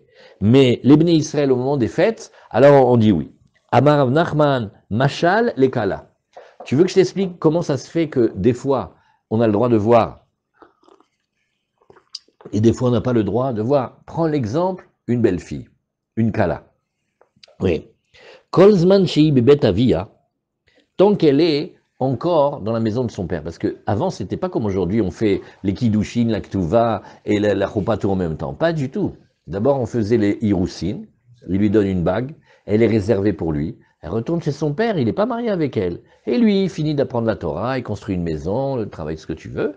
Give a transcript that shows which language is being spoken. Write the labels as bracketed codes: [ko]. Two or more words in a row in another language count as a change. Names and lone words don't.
[fr] Mais les Bnei Israël au moment des fêtes, alors on dit oui. [he] אמר רב נחמן, [fr] Machal, les Kala. Tu veux que je t'explique comment ça se fait que des fois, on a le droit de voir et des fois, on n'a pas le droit de voir. Prends l'exemple, une belle fille, une Kala. Oui. [he] כל זמן שהיא בבית אביה, [fr] tant qu'elle est encore dans la maison de son père. Parce que avant, c'était pas comme aujourd'hui, on fait les kiddushin, la ktuva et la choupa tout en même temps. Pas du tout. D'abord, on faisait les hiroussin, il lui donne une bague, elle est réservée pour lui. Elle retourne chez son père, il n'est pas marié avec elle. Et lui, il finit d'apprendre la Torah, il construit une maison, il travaille ce que tu veux.